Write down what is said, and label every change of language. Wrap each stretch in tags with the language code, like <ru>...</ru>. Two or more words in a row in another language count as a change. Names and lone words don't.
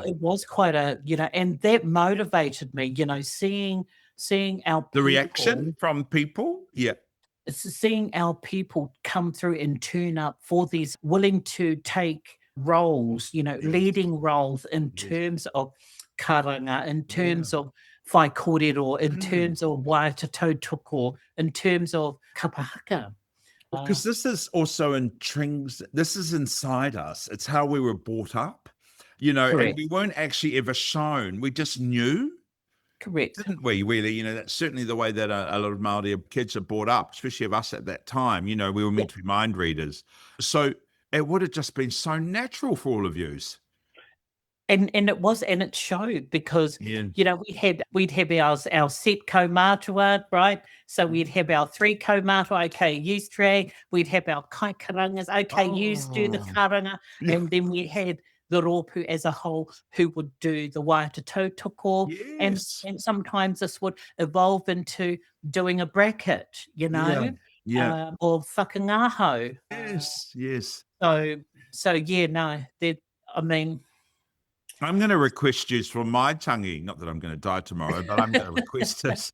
<en>It was quite a, and that motivated me, seeing our people. The reaction from people? Yeah. Seeing our people come through and turn up for these, willing to take roles, leading roles in terms of karanga, in terms of</en> <mi>whai kōrero,</mi> <en>in terms of</en> <mi>waiata tautoko,</mi> <en>in terms of kapahaka. Because this is also this is inside us. It's how we were brought up, and we weren't actually ever shown. We just knew. Correct. Didn't we, really? That's certainly the way that a lot of Māori kids are brought up, especially of us at that time. We were meant to be mind readers. So it would have just been so natural for all of yous. And it showed because, we'd have our set kaumātua, right? So we'd have our 3 kaumātua, okay, you 3. We'd have our</en> <mi>kai karangas,</mi> <en>okay, you do the karanga. Yeah. And then we had the rōpū as a whole who would do the</en> <mi>waiata tautoko.</mi> <en>Yes. And sometimes this would evolve into doing a bracket, of whakangāhau. Yes. I'm going to request you from my tangi, not that I'm going to die tomorrow, but I'm going to request it.</en>